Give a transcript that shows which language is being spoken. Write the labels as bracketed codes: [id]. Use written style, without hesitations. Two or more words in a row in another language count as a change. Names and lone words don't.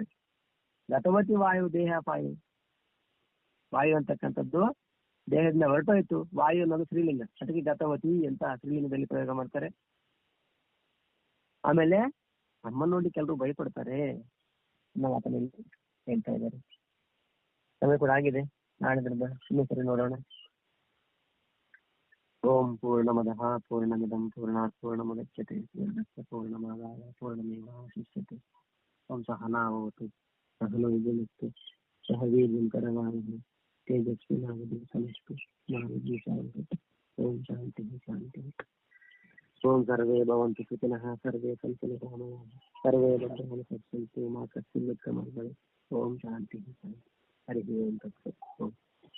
[sa] गतवति वायु देह पायु, [kn] ವಾಯು ಅಂತಕ್ಕಂಥದ್ದು ದೇಹದಿಂದ ಹೊರಟೋಯ್ತು. ವಾಯು ಅನ್ನೋದು ಸ್ತ್ರೀಲಿಂಗ, ಅದಕ್ಕೆ ಗತವತಿ ಅಂತ ಸ್ತ್ರೀಲಿಂಗದಲ್ಲಿ ಪ್ರಯೋಗ ಮಾಡ್ತಾರೆ. ಆಮೇಲೆ ಅಮ್ಮನ ನೋಡಿ ಕೆಲವರು ಭಯಪಡ್ತಾರೆ ಅನ್ನೋ ಮಾತನ್ನು ಹೇಳ್ತಾ ಇದ್ದಾರೆ. ಸಮಯ ಕೂಡ ಆಗಿದೆ, ನಾಳೆ ಇನ್ನೂ ಸರಿ ನೋಡೋಣ. [sa] ओं पूर्णमदः पूर्णमिदं पूर्णात् पूर्णमुदच्यते पूर्णस्य पूर्णमादाय पूर्णमेवावशिष्यते. ओं सहनाववतु सहनो भुनक्तु सह वीर्यं करवावहै तेजस्विनावधीतमस्तु मा विद्विषावहै. ओं शान्ति शान्ति. ओं सर्वे भवन्तु सुखिनः सर्वे सन्तु निरामयाः सर्वे भद्राणि पश्यन्तु मा कश्चित् दुःखं भवेत्. ओं शान्ति शान्ति हरि ओं तत्सत् ओं